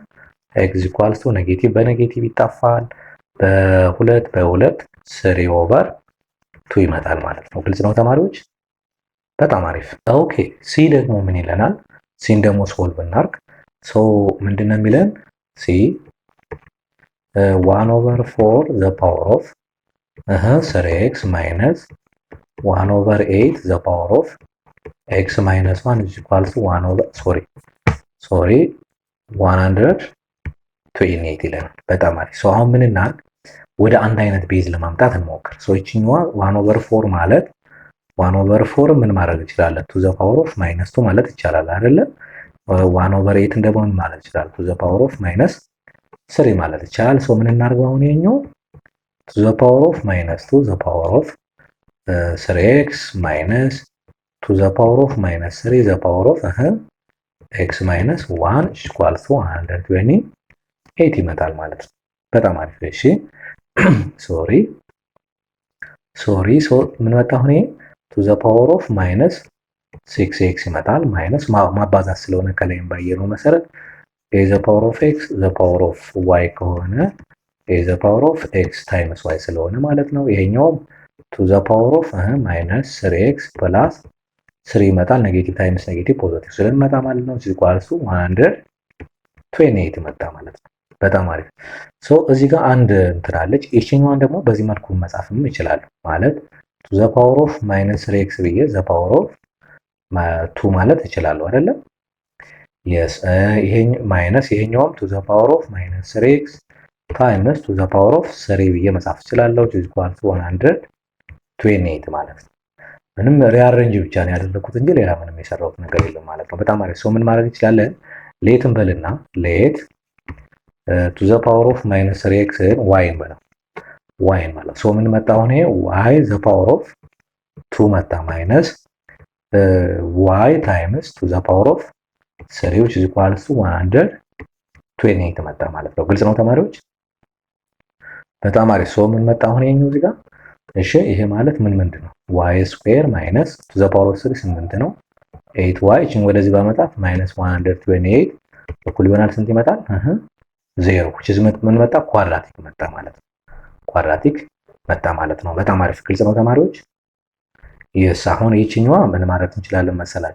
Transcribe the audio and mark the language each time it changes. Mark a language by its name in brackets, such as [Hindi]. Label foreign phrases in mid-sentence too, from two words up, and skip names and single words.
[English] x equals to negative [Amharic] በኔጌቲቭ ይጣፋል። በሁለት 3 ኦቨር 2 ይመጣል ማለት ነው። ግልጽ ነው ተማሪዎች? በጣም አሪፍ። ኦኬ ሲ ደግሞ ምን ይለናል? ሲን ደግሞ ሶልቭ እናርግ። ሶ ምንድነው የሚለን? [English] C 1 over 4 the power of 3x minus 1 over 8 the power of x minus 1 is equal to 1 over 128 [Amharic] ይለናል። በጣም አሪፍ። ሶ አሁን ምን እናድርግ? ወደ አንድ አይነት ቤዝ ለማምጣት እንሞክር። ሶ ይችኛዋ [English] 1 over 4 [Amharic] ማለት [English] 1 over 4 [Amharic] ምን ማድረግ እንችላለን? [English] to the power of minus 2 [Amharic] ማለት ይቻላል አይደለ? [English] 1 over 8 [Amharic] ደግሞ ምን ማለት ይችላል? [English] to the power of minus 3 [Amharic] ማለት ይቻላል። ሶ ምን እናድርግ አሁን ይሄኛው [English] to the power of minus 2 the power of 3x minus to the power of minus 3 the power of x minus 1 is equal to 128 [Amharic] ይመጣል ማለት ነው። በጣም አሪፍ። እሺ ሶሪ ሶ ምን መጣ አሁን ይሄ [English] to the power of minus 6x [Amharic] ይመጣል። ማይነስ ማባዛት ስለሆነ ከላይም ባየነው መሰረት [English] a the power of x the power of y ከሆነ a the power of x times y [Amharic] ስለሆነ ማለት ነው። ይሄኛው [English] to the power of minus 3x plus 3 ይመጣል። negative times negative positive [Amharic] ስለሚመጣ ማለት ነው። እዚህ ጋር 128 ይመጣ ማለት ነው። በጣም አሪፍ። ሶ እዚህ ጋር አንድ እንትን አለች። ይችኛዋን ደግሞ በዚህ መልኩ መጻፍም ይችላል ማለት [English] to the power of minus 3x [Amharic] ብዬ [English] the power of 2 [Amharic] ማለት ይችላል አይደለ? yes ይሄን ማይነስ ይሄኛውም [English] to the power of minus 3x times to the power of 3 [Amharic] ብዬ መጻፍ ይችላል። [English] is equal to 128 [Amharic] ማለት ነው። ምንም ሪአሬንጅ ብቻ ነው ያደረኩት እንጂ ሌላ ምንም የሰራሁት ነገር የለም ማለት ነው። በጣም አሪፍ። ሶ ምን ማድረግ እንችላለን? ሌትን በልና ሌት [English] to the power of minus 3x y [Amharic] በለው y ማለት ሶ ምን መጣ አሁን ይሄ [English] y the power of 2 [Amharic] መጣ ማይነስ [English] y times to the power of 3 which is equal to 128 [Amharic] መጣ ማለት ነው። ግልጽ ነው ተማሪዎች? በጣም አሪፍ። ሶ ምን መጣ አሁን ይሄኛው እዚህ ጋር እሺ ይሄ ማለት ምንድነው? y ስኩዌር ማይነስ [English] to the power of 3 [Amharic] 8 ነው። 8y እቺን ወደዚህ ባመጣት ማይነስ 128 እኩል ይሆናል ስንት ይመጣል? 0 [English] which is [Amharic] ምን መጣ? ኳድራቲክ መጣ ማለት ነው። ኳድራቲክ መጣ ማለት ነው። በጣም አሪፍ። ግልጽ ነው ተማሪዎች? yes አሁን ይችኛዋ ምን ማለት እንችላለን መሰላችሁ?